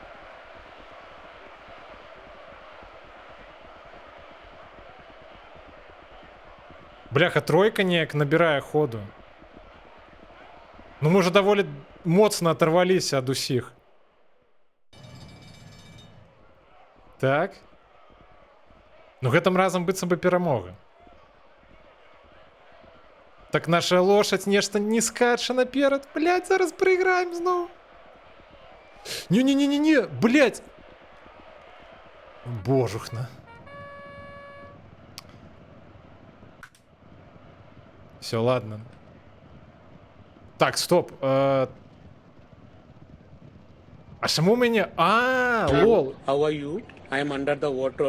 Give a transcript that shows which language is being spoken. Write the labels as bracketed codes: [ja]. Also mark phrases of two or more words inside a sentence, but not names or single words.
[uk] Бляха, тройка ніяк набирає ходу. Ну, ми вже доволі моцно оторвалися від усіх. Так. Ну, [be] гэтым разом быццам бы перамога. Так наша лошадь нешта не скача наперад. [uk] Блядь, зараз проиграем знову. Не-не-не-не-не, блядь. [be] Божухна. [ru] Все, ладно. [uk] Так, стоп. А чому мені... Лол. [en] How are you? I am under the water.